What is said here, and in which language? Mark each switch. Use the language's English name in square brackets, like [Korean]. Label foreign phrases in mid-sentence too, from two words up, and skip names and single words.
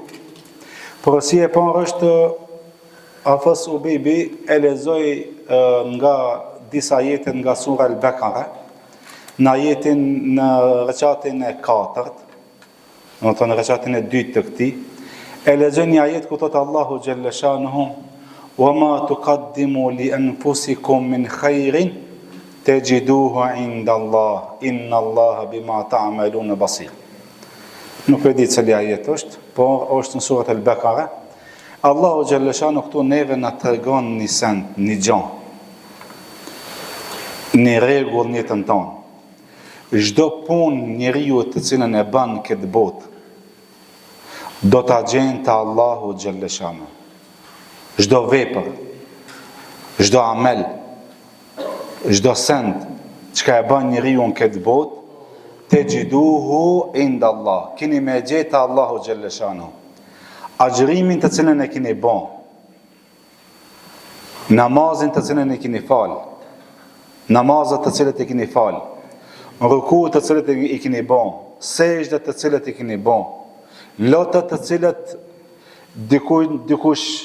[Albanian] Porosia e parë është Hafez Ubebi e lexoi nga disa ajete nga sura Al-Baqara, në ajetin në rekatin e 4, në të në rekatin e 2 të këti, e lexoj një ajet ku thotë Allahu [Arabic] جل شأنه: "وما تقدموا لأنفسكم من خير تجدوه عند الله إن الله بما تعملون بصير." [Albanian] Nuk e di cili ajet është, por është në surat Al-Baqara. Allahu [Arabic] جل شأنه [Albanian] këtu neve na tregon një send, një gjë, një rregull në jetën tonë. Çdo punë njeriu të cilën e bën këtë botë do ta gjen te Allahu [Arabic] جل شأنه. [Albanian] Çdo vepër, çdo amel, çdo send çka e bën njeriu në këtë botë, [Arabic] تجدوه عند الله, [Albanian] keni me gjetë Allahu [Arabic] جل شأنه. [Albanian] Agjërimin të cilën e keni bën, namazin të cilën e keni fal, namazet të cilët e keni fal, rukut të cilët i keni bën, sejdët të cilët i keni bën, lotët të cilët dikush